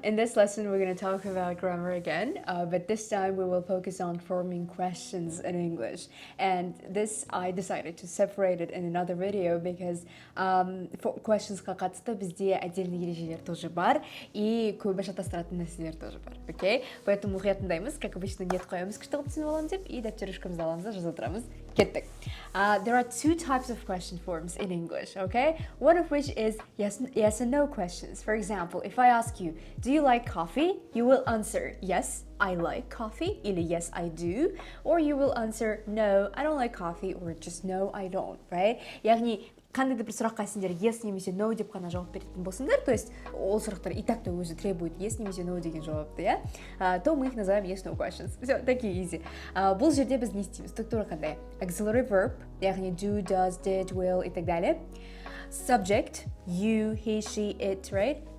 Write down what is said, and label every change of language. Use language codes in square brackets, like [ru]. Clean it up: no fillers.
[en] In this lesson, we're going to talk about grammar again, but this time we will focus on forming questions in English. And this I decided to separate it in another video because for questionsқа [kk] қатысты бізде отдельный ережелер тоже бар [en] и көбі шатастыратын нәрселер тоже бар, окей? [ru] Поэтому [kk] мұқият тыңдаймыз, [ru] как обычно [kk] нет қоямыз күшті қылып түсініп аламын деп и дәптерішкамызды аламыз да жаза тұрамыз. Кеттік. [en] There are two types of question forms in English, okay? One of which is yes and no questions. For example, if I ask you, do you like coffee? You will answer, yes, I like coffee, [ru] или [en] yes, I do. Or you will answer, no, I don't like coffee, or just no, I don't, right? [kk] Яғни, қандай да бір сұраққа сендер yes немесе no деп қана жауап беретін болсыңдар, [ru] то есть [kk] ол сұрақтар [ru] и так-то [kk] өзі [ru] требует [kk] yes немесе no деген жауапты, иә? [ru] То мы их называем [en] yes no questions. [ru] Все, такие [en] easy. [kk] Бұл жерде біз не істейміз? Структура қандай? [en] Auxiliary verb, [kk] яғни [en] do, does, did, will [ru] и так далее. [en] Subject, you, he, she, it, right?